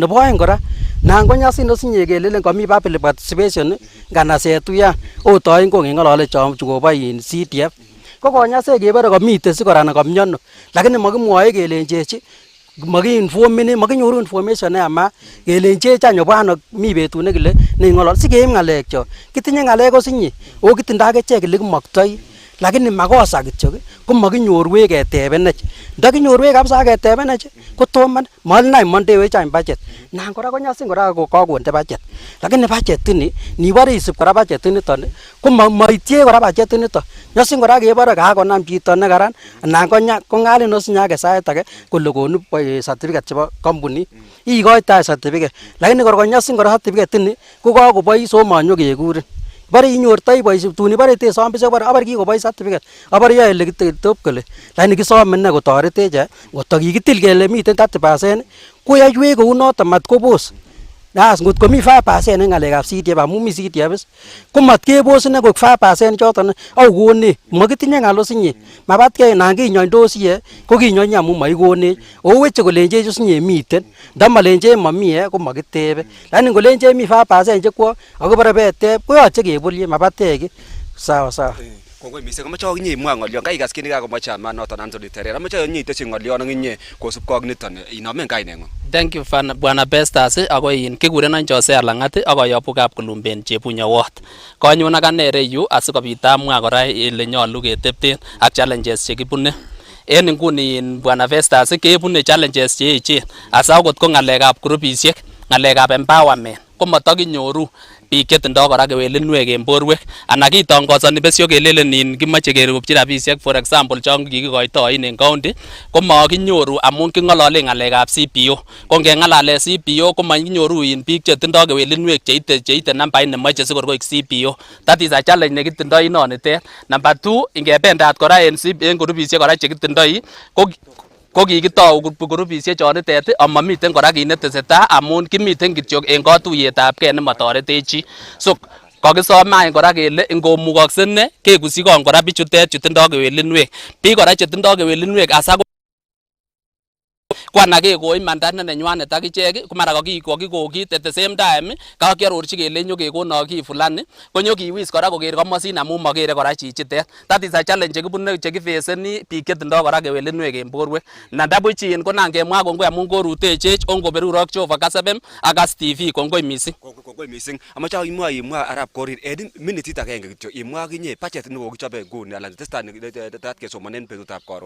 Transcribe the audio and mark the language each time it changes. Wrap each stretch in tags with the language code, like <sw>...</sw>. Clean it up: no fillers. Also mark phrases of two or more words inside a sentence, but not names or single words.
<kln>Nebo oeng kora nan konyasin osinye kelelen kami</kln> <en>public participation</en> <kln>nganaset uyan otoin ko ngeng'olole chom chukobo CDF ko konyoiset kebore komiten sikoran komiono, lakini makimwoe kelenjechi makinyoru information neyamat kelenjech any obwan mi betut nekile neing'olol sikeib ng'alekchok. Kitinye ng'alek osinye ako kitindoi akichek ele kimoktoi, lakini makosa kityok ko makinyorwech ketebenech. Ndakinyorwech kabisa ketebenech kotomo malinai mondewech any budget. Nan kora konyosin kora kakonde budget. Lakini budget ini nibore isib kora budget niton ko maitie kora budget niton. Nyosin kora kebore kakonam chito nekaran anan kong'alin osinye age sait age kole konu certificate chebo company. Ikoitoi certificate. Lakini kor konyosin kora certificate ini ko kakobois o manyo kekurin. Bare inyortoi boisiet tun bare tesom besek bare kikobois certificate abare yoe ele kitop kole lakini kisome ne kotoretech koto kikitil kele miten 30% koyoiwech kou noton mat kobos. Das ngot komi 5% en ng'alekab CDF amun mi CDF ko mat kebos ine koik 5% choton au kone makitinye ng'al osinye mabatkei nan kinyoindosi ko kinyonyi amun maikonech oweche kolenjech osinye miten ndamalenjech mami ko makitebe lakini ngolenjech mi 5% chekwo akobare beteb koyoche kebolye mabatek</kln> <sw>sawa sawa.</sw> <kln>Kongoi mising amache akinye imwa ng'olyon kaikas kit nekakomwa chairman noton Anthony Terere amache inye iteshi ng'olyon ak inye kosubkei ak niton inomen kaineng'ung.</kln> <en>Thank you</en> <kln>Bwana Bestas ako kikurenon Jose Lang'at ak ayobu Kapkulumben Chebunya Ward. Kanyun akane ireyu asikobit amwa kora ele nyolu ketebten ak challenges chekibune. En inguni Bwana Bestas kebune challenges cheechen asa akot ko ng'alekab grupisiek, ng'alekab empowerment ko matakinyoru biik chetindoi kora kewelinwek en borwek anan kitongosoni besyo kelelen kimoche kerupchi rabisiek</kln> <en>for example</en> <kln>chon kikikoitoin en county ko makinyoru amun king'ololen ng'alekab CPO. Ko ngeng'alalen CPO ko makinyoru biik chetindoi kewelinwek cheite nambait nemoche sikor koik CPO.</kln> <en>That is a challenge</en> <kln>nekitindoi inonitet. Number 2 ingebendat kora en grupisiek kora chekitindoi ko kikitou grupisiek chonitet amamiten kora kit netesetai amun kimiten kityo en katuiyetabgei nematoretech chi. So kakisomany kora kele ingomukokse ne kekusikon kora bichutet chetindoi kewelinwek. Biik kora chetindoi kewelinwek asa kwana kekoi mandat nenywanet akichek ko mara kakiko kit</kln> <en>at the same time</en> <kln>kakiarorchi kele nyo kekono ki fulani konyo kiwis kora koker komosin amun makere kora chichitet.</kln> <en>That is a challenge</en> <kln>chekibune chekifeseni biik chetindoi kora kewelinwek en borwek. Nandabuchin ko nan kemwa kongoi amun korutechech ongoberurok Jehova Kasebem ak As TV kongoi mising. Kongoi mising. Amache imwa Arap Korir en minitit agenge kityo imwa akinye budget nekokichobe nguni alan testat kesomanen betutab karon.</kln>